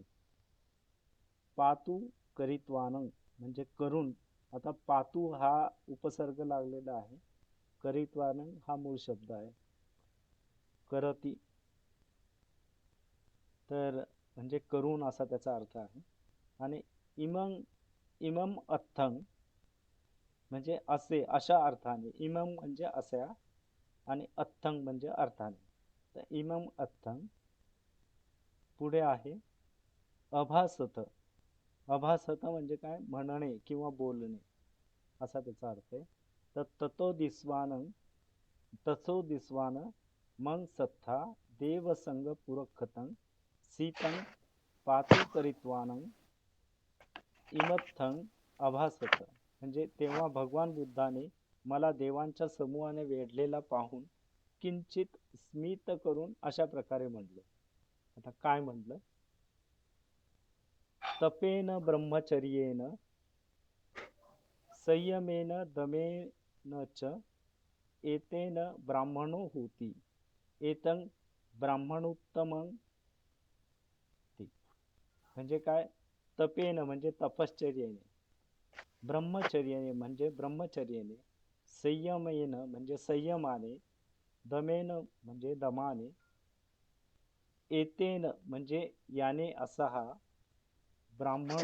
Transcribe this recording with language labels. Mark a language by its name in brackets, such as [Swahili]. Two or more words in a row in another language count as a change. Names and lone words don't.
[Pali] पातू करित्वानं [Marathi] म्हणजे करून. आता पातू हा उपसर्ग लागलेला आहे, करित्वानं हा मूळ शब्द आहे, करती. तर म्हणजे करून असा त्याचा अर्थ आहे. आणि [Pali] इमं इमम अथंग [Marathi] म्हणजे असे, अशा अर्थाने. इमम म्हणजे अशा आणि अथंग म्हणजे अर्थाने. तर [Pali] इमम अथंग. [Marathi] पुढे आहे अभासत. अभासत म्हणजे काय, म्हणणे किंवा बोलणे असा त्याचा अर्थ आहे. [Pali] तर ततो दिस्वानं, तसो दिस्वान मग सत्था देवसंग पुरखतं सीतं पातु करित्वानं इमत्थं अभासत. [Marathi] म्हणजे तेव्हा भगवान बुद्धाने मला देवांच्या समूहाने वेढलेला पाहून किंचित स्मित करून अशा प्रकारे म्हटलं. आता काय म्हटलं? [Pali] तपेन ब्रह्मचर्येन संयमेन दमेन च एतेन ब्राह्मणो होती एतं ब्राह्मणोत्तमं. [Marathi] म्हणजे काय? तपेन म्हणजे तपश्चर्येने, ब्रह्मचर्याने म्हणजे ब्रह्मचर्याने, संयमेन म्हणजे संयमाने, दमेन म्हणजे दमाने, एतेन म्हणजे याने असा हा ब्राह्मण.